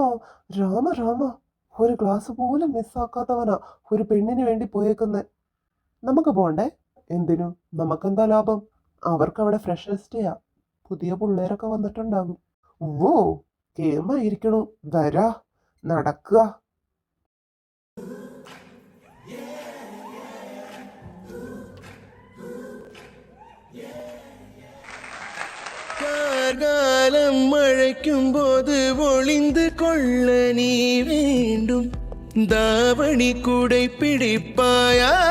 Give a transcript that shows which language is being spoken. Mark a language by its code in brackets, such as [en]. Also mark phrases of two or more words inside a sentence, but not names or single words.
[ml] രാമ രാമ, ഒരു ക്ലാസ് പോലും മിസ്സാക്കാത്തവനാ ഒരു പെണ്ണിന് വേണ്ടി പോയേക്കുന്നെ. നമുക്ക് പോണ്ടേ? എന്തിനു? നമുക്കെന്താ ലാഭം? അവർക്ക് അവിടെ ഫ്രഷേഴ്സ് ഡേയാ, പുതിയ പിള്ളേരൊക്കെ വന്നിട്ടുണ്ടാകും. ഓ, കേമായിരിക്കണു. വരാ, നടക്കുക. [ta] காலம் மழைக்கும் போது ஒளிந்து கொள்ள நீ வேண்டும், தாவணி கூடை பிடிப்பாயா?